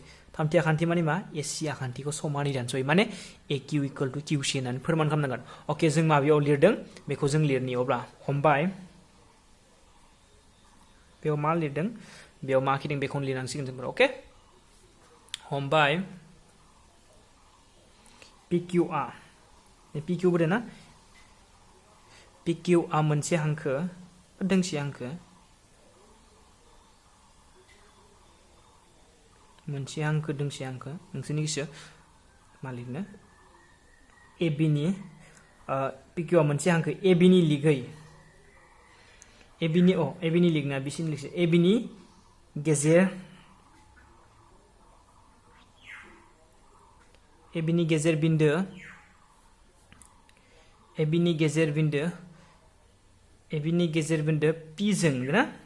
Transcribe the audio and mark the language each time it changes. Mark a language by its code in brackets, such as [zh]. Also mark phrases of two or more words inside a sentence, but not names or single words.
[brx] थामथि आखान्थि माने मा? AC आखान्थिखौ समानै दानस'यो, माने AQ [en] equal to [brx] QC होननानै फोरमान खालामनांगोन। अके, जों माबायाव लिरदों बेखौ जों लिरनि। अब्ला हमबाय, बेयाव मा लिरदों, बेयाव मा खिदों बेखौनो लिरनांसिगोन जोंफोर। अके, हमबाय PQआ PQ बोदों ना? PQआ मोनसे हांखो दोंसे हांखो, मोनसे हांखो दोंसे हांखो, नोंसोरनि गोसो मा लिरनो। AB नि PQआ मोनसे हांखो AB नि लिगै AB नि लिग ना BC नि लिगसो AB नि गेजेर AB नि गेजेर बिन्दो AB नि गेजेर बिन्दो AB नि गेजेर बिन्दो P जों ना?